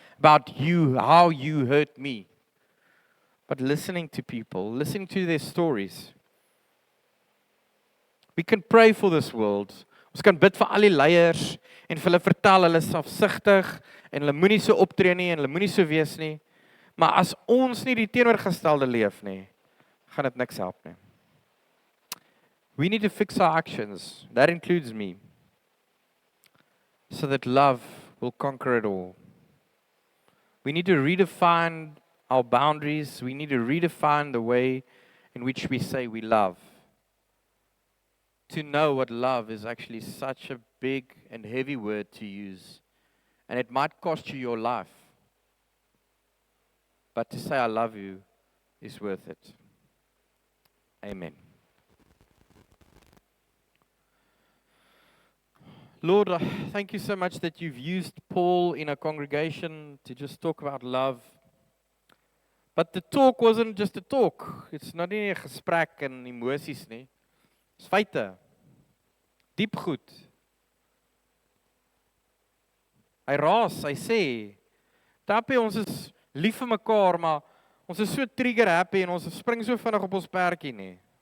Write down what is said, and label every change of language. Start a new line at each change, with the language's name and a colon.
English: about you, how you hurt me. But listening to people, listening to their stories. We can pray for this world.
Afrikaans: Ons kan bid vir al die leiers en vir hulle vertel hulle is afsigtig en hulle moenie so optree nie en hulle moenie so wees nie. Maar as ons nie die teenoorgestelde leef nie, gaan dit niks help nie.
English: We need to fix our actions. That includes me. So that love will conquer it all. We need to redefine our boundaries. We need to redefine the way in which we say we love. To know what love is actually such a big and heavy word to use. And it might cost you your life. But to say I love you is worth it. Amen. Lord, thank you so much that you've used Paul in a congregation to just talk about love. But the talk wasn't just a talk. It's not
Afrikaans: nie 'n gesprek en emosies nie. Dis feite. Diep goed. Hy raas, hy sê, "Tappie, ons is lief vir mekaar, maar ons is so trigger happy en ons spring so vinnig op ons perdjie nie.